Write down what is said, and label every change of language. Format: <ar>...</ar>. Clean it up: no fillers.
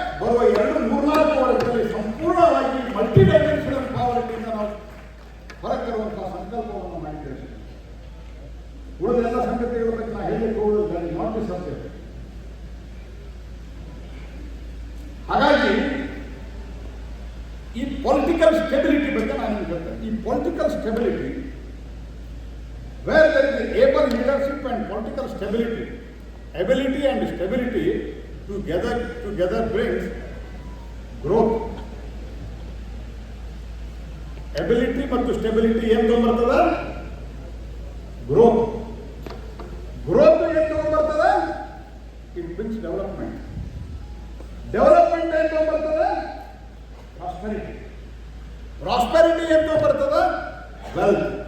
<kn>ಬರುವ 2-3-4 ವರ್ಷದಲ್ಲಿ ಸಂಪೂರ್ಣವಾಗಿ ಮಲ್ಟಿ ಡೈಮೆನ್ಷನಲ್ ಪಾವರ್ಟಿಯಿಂದ ನಾವು ಹೊರಗಿರುವಂತಹ ಸಂಕಲ್ಪವನ್ನು ಮಾಡಿದ್ದೇವೆ. ಉಳಿದೆಲ್ಲ ಸಂಗತಿಗಳ ಬಗ್ಗೆ ನಾವು ಹೇಳಲಿಕ್ಕೆ ಹೋಗೋದಿಲ್ಲ,</kn> <en>Not subject.</en> <kn>ಹಾಗಾಗಿ ಈ ಪೊಲಿಟಿಕಲ್ ಸ್ಟೆಬಿಲಿಟಿ ಬಗ್ಗೆ ನಾನು ಹೇಳ್ತೇನೆ. ಈ political stability,</kn> <en>where there is able leadership and political stability, ability and stability together brings growth.</en> <kn>Ability ಮತ್ತು ಸ್ಟೆಬಿಲಿಟಿ ಏನು ತಗೊಂಡ್ಬರ್ತದ? ಗ್ರೋತ್. ಗ್ರೋತ್ ಏನು ತಗೊಂಡ್ಬರ್ತದ?</kn> <en>It brings development.</en> <kn>ಡೆವಲಪ್ಮೆಂಟ್ ಏನು ತಗೊಂಡ್ಬರ್ತದ? ಪ್ರಾಸ್ಪೆರಿಟಿ. ಪ್ರಾಸ್ಪೆರಿಟಿ ಏನು ತಗೊಂಡ್ಬರ್ತದ? ವೆಲ್ತ್.</kn>